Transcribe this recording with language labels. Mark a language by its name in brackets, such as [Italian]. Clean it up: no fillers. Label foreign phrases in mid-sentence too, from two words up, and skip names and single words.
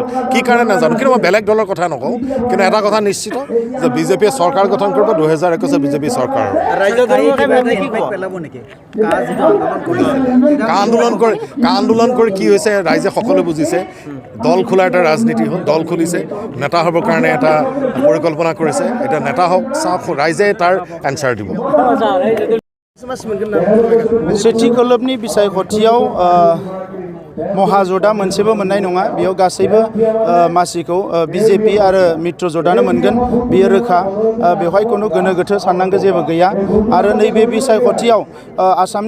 [Assamese] কি কাৰণে নাজানো, কিন্তু মই বেলেগ দলৰ কথা নকওঁ, কিন্তু এটা কথা নিশ্চিত যে বিজেপিয়ে চৰকাৰ গঠন কৰিব 2021 বিজেপি চৰকাৰ। কা আন্দোলন কৰি কি হৈছে ৰাইজে সকলোৱে বুজিছে। দল খোলাৰ এটা ৰাজনীতি হ'ল, দল খুলিছে, নেতা হ'বৰ কাৰণে এটা পৰিকল্পনা কৰিছে। এতিয়া নেতা হক চাফ ৰাইজে তাৰ এন্সাৰ দিব [Bodo] सेथि खोलोबनि बिसायख'थियाव महाजोटा मोनसेबो मोननाय नङा बेयाव गासैबो मासिखौ बिजेपि आरो मित्र ज'टानो मोनगोन बेयो रोखा बेवहाय कोनो गोनो गोथो साननांगौ जेबो गैया आरो नैबे बिसायख'थियाव आसामनि